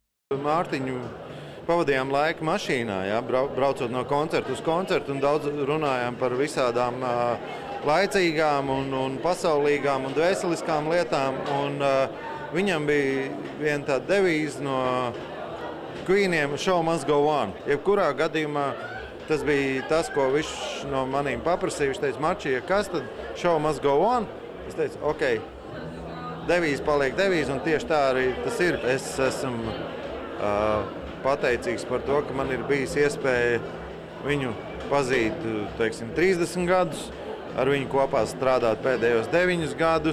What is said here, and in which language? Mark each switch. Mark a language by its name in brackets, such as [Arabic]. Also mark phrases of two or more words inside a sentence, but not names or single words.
[Latvian] Mārtiņu pavadījām laiku mašīnā, ja, braucot no koncerta uz koncertu, un daudz runājām par visādām laicīgām un pasaulīgām un dvēseliskām lietām. Un, viņam bija viena tāda devīze no Queeniem: [English] show must go on. [Latvian] Jebkurā gadījumā tas bija tas, ko viņš no maniem paprasīja. Viņš teica: Marčija, kas tad [English] show must go on? [Latvian] Es teicu: ok, devīze paliek devīze, un tieši tā arī tas ir. Es esmu pateicīgs par to, ka man ir bijis iespēja viņu pazīt, teiksim, 30 gadus, ar viņu kopā strādāt pēdējos 9 gadus.